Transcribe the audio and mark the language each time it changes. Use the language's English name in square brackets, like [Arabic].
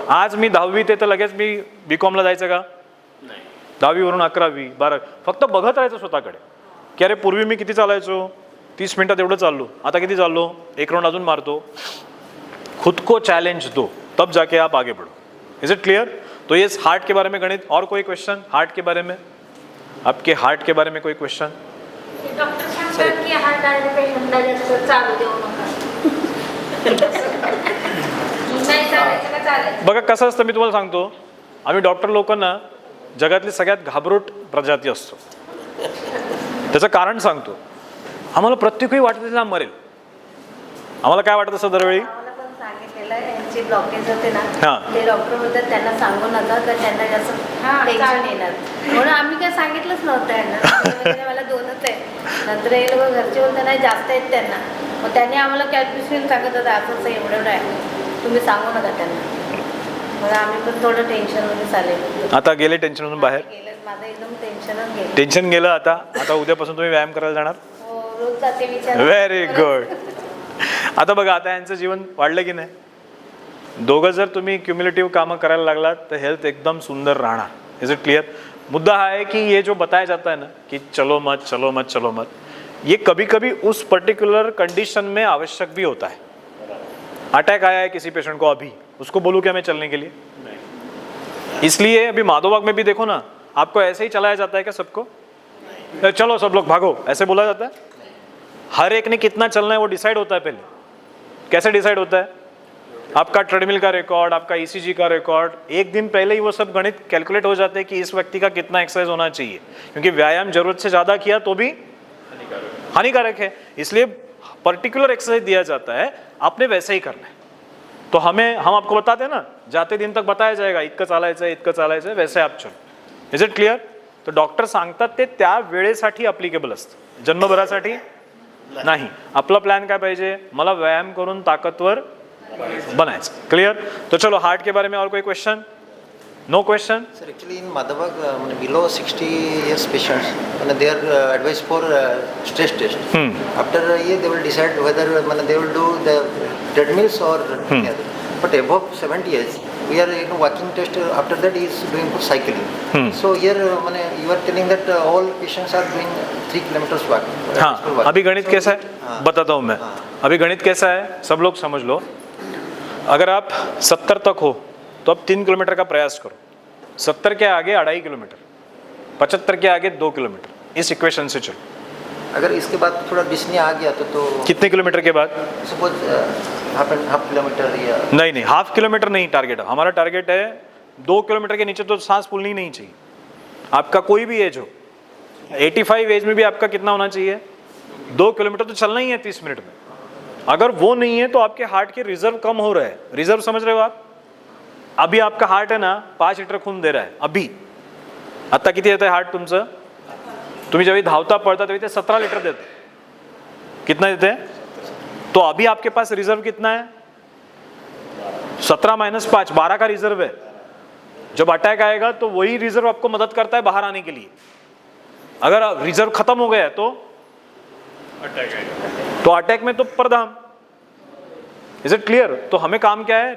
[Marathi] आज मी 10वी ते तर लगेच मी बीकॉमला जायचं का? 10वी वरून 11वी 12, फक्त बघत राहायचं स्वतःकडे की अरे पूर्वी मी किती चालायचो, 30 मिनिटात एवढं चाललो, आता किती चाललो, 1 राउंड अजून मारतो. [Hindi] खुद को चैलेंज दो, तब जाके आप आगे बढ़ो. [English] Is it clear? [Hindi] तो ये हार्ट के बारे में गणित. और कोई क्वेश्चन हार्ट के बारे में? आपके हार्ट के बारे में कोई क्वेश्चन? [Marathi] डॉक्टर सांगतात की हार्ट आलेल्या पेशंटला जास्त चालू देऊ नका. नाही चालायचं का चालायचं? बघा कसं असतं, मी तुम्हाला सांगतो, आम्ही डॉक्टर लोकांना जगातली सगळ्यात घाबरूट प्रजाती असतो. त्याचं कारण सांगतो. आम्हाला प्रत्येक वेळी वाटतं त्याला मरेल. आम्हाला काय वाटत असं दरवेळी? आम्हाला पण सांगितलेलं यांची ब्लॉकेज होते ना, हां. ते डॉक्टर बोलतात त्यांना सांगू नका तर त्यांना जास्त टेन्शन येणार. म्हणून आम्ही काय सांगितलंच नव्हतं यांना. मला 2च आहे. नंतर हे लोक घरचे बोलतात नाही जास्त आहेत त्यांना. मग त्यांनी आम्हाला कॅल्क्युलेशन सांगत होतं असं एवढं आहे, तुम्ही सांगू नका त्यांना. मग आम्ही पण थोडं टेन्शनमध्ये चालेल. आता गेले टेन्शनमधून बाहेर? गेलं, माझं एकदम टेन्शनच गेलं. टेन्शन गेलं. आता उद्यापासून तुम्ही व्यायाम करायला जाणार? हो, रोज जाते विचार. [English] Very good. [Marathi] आता बघा, आता यांचं जीवन वाढलं की नाही? दोघं जर तुम्ही क्युम्युलेटिव्ह कामं करायला लागलात तर हेल्थ एकदम सुंदर राहणार. [English] Is it clear? [Hindi] मुद्दा हा है कि ये जो बताया जाता है ना कि चलो मत चलो मत चलो मत, ये कभी कभी उस पर्टिकुलर कंडीशन में आवश्यक भी होता है. अटैक आया है किसी पेशेंट को अभी, उसको बोलूँ क्या मैं चलने के लिए? इसलिए अभी माधोबाग में भी देखो ना, आपको ऐसे ही चलाया जाता है क्या सबको? चलो सब लोग भागो, ऐसे बोला जाता है? हर एक ने कितना चलना है वो डिसाइड होता है पहले। कैसे डिसाइड होता है? आपका ट्रेडमिल का रिकॉर्ड, आपका ईसीजी का रिकॉर्ड, एक दिन पहले ही वो सब गणित कैलकुलेट हो जाते हैं कि इस व्यक्ति का कितना एक्सरसाइज होना चाहिए, क्योंकि व्यायाम जरूरत से ज़्यादा किया तो भी हानिकारक है। इसलिए पर्टिकुलर एक्सरसाइज दिया जाता है, आपने वैसे ही करना है। तो हम आपको बताते हैं ना, जाते दिन तक बताया जाएगा [Marathi] इतकं चालायचं [Hindi] वैसे आप चलो. [English] Is it clear? [Marathi] तर डॉक्टर सांगतात ते त्या वेळेसाठी अप्लिकेबल असतं, जन्मभरासाठी नाही. आपला प्लॅन काय पाहिजे? मला व्यायाम करून ताकदवर बनायचं. [English] Clear? [Hindi] तो चलो हार्ट के बारे में और कोई question? [English] No question? Sir, actually in Madhavag, below 60 years patients, they are advised for stress test. After a year, they will decide whether they will do the treadmills or any other. But above 70 years, we are walking test. After that, he is doing for cycling. So here, you are telling that all patients are doing 3 kilometers walk. [Hindi] हाँ, अभी गणित कैसा है बताता हूँ मैं. अभी गणित कैसा है सब लोग समझ लो. अगर आप 70 तक हो तो आप 3 किलोमीटर का प्रयास करो. 70 के आगे 2.5 किलोमीटर, 75 के आगे 2 किलोमीटर. इस इक्वेशन से चलो. अगर इसके बाद थोड़ा डिस्नी आ गया तो कितने किलोमीटर के बाद? सपोज हाफ किलोमीटर या नहीं, हाफ किलोमीटर नहीं टारगेट. हमारा टारगेट है 2 किलोमीटर के नीचे तो सांस फूलनी नहीं चाहिए. आपका कोई भी एज हो, 85 एज में भी आपका कितना होना चाहिए? 2 किलोमीटर तो चलना ही है 30 मिनट में. अगर वो नहीं है तो आपके हार्ट के रिजर्व कम हो रहा है. रिजर्व समझ रहे हो आप? अभी आपका हार्ट है ना 5 लिटर खून दे रहा है. [Marathi] अभी आता किती येतं हार्ट तुमचं? तुम्ही जेव्हा धावता पळता तेव्हा ते 17 लिटर देते. [Hindi] कितना देते हैं? तो अभी आपके पास रिजर्व कितना है? 17 - 5 12 का रिजर्व है. जब अटैक आएगा तो वही रिजर्व आपको मदद करता है बाहर आने के लिए. अगर रिजर्व खत्म हो गया तो अटैक में तो परधाम. [English] Is it clear? [Hindi] तो हमें काम क्या है?